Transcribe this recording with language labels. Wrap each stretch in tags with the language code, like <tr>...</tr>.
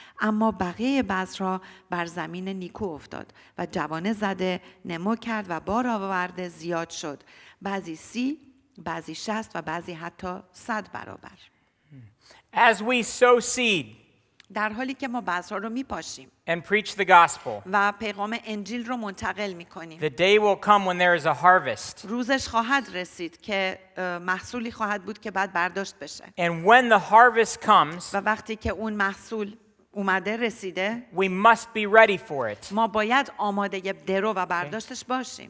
<fa>اما بقیه بذرها بر زمین نیکو افتاد و جوانه زده نمو کرد و بار آورده زیاد شد. بعضی 30 بعضی 60 و بعضی حتی 100 برابر.</fa> <en>As we sow seed</en> <fa>در حالی که ما بذرها رو میپاشیم</fa> <en>and preach the gospel,</en> <fa>و پیغام انجیل رو منتقل میکنیم،</fa> <en>the day will come when there is a harvest.</en> <fa>روزش خواهد رسید که محصولی خواهد بود که بعد برداشت بشه.</fa> <en>And when the harvest comes,</en> <fa>و وقتی که اون محصول اومده رسیده،</fa> <en>we must be ready for it.</en> <fa>ما باید آماده درو و برداشتش باشیم.</fa>